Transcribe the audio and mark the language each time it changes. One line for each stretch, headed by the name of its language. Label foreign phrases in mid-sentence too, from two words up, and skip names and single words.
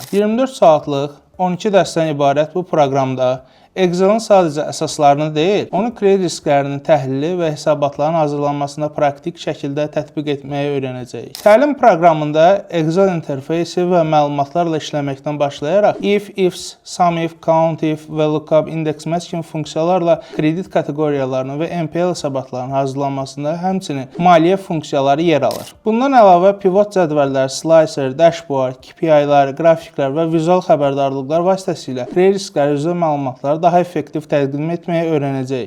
Azerbaijani: 24 saatlıq 12 dərsdən ibarət bu proqramda Excel-in sadəcə əsaslarını deyil, onun kredit risklərinin təhlili və hesabatların hazırlanmasında praktik şəkildə tətbiq etməyi öyrənəcəyik. Təlim proqramında Excel interfeysi və məlumatlarla işləməkdən başlayaraq
English: if, ifs, sum if, count if
Azerbaijani: və
English: lookup, index match
Azerbaijani: kimi funksiyalarla kredit kateqoriyalarının və NPL hesabatlarının hazırlanmasında həmçinin maliyyə funksiyaları yer alır. Bundan əlavə pivot cədvəllər,
English: slicer, dashboard,
Azerbaijani: KPI-lər, qrafiklər və vizual xəbərdarlıqlar vasitəsilə kredit riskləri üzrə məlumatları daha effektiv təqdim etməyi öyrənəcəyik.